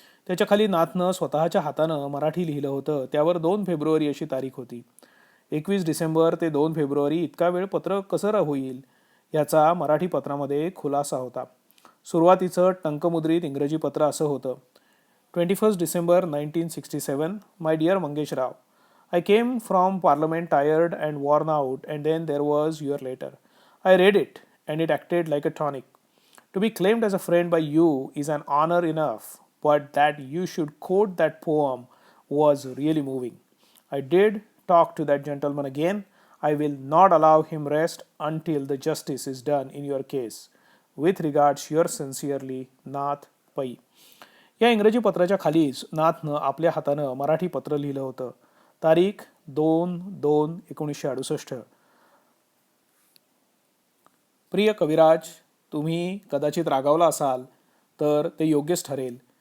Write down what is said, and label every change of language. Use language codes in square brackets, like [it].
[mr] त्याच्या खाली नाथनं स्वतःच्या हातानं मराठी लिहिलं होतं. त्यावर 2 फेब्रुवारी अशी तारीख होती. 21 डिसेंबर ते 2 फेब्रुवारी इतका वेळ पत्र कसं होईल याचा मराठी पत्रामध्ये खुलासा होता. सुरुवातीचं टंकमुद्रित इंग्रजी पत्र असं होतं, 21 December 1967, [en] My dear Mangeshrao, I came from Parliament tired and worn out, and then there was your letter. I read it, and it acted like a tonic. To be claimed as a friend by you is an honor enough, but that you should quote that poem was really moving. I did talk to that gentleman again. I will not allow him rest until the justice is done in your case. With regards, yours sincerely, Nath Pai. [mr] या इंग्रजी पत्राच्या खालीच नाथनं आपल्या हातानं मराठी पत्र लिहिलं होतं. तारीख 2/2/1968. प्रिय कविराज, तुम्ही कदाचित रागावला असाल तर ते योग्यच ठरेल.